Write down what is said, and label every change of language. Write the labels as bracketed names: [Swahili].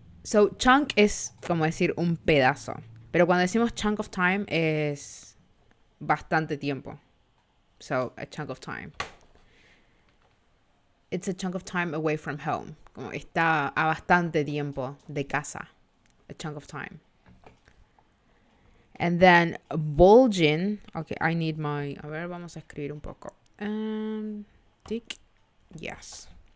[Spanish] So chunk es como decir un pedazo. Pero cuando decimos [English] chunk of time [Spanish] es bastante tiempo. [English] So a chunk of time. It's a chunk of time away from home. [Spanish] Como está a bastante tiempo de casa. [English] A chunk of time. And then bulging. Okay, I need my... [Spanish] A ver, vamos a escribir un poco. [English] Tick. Yes.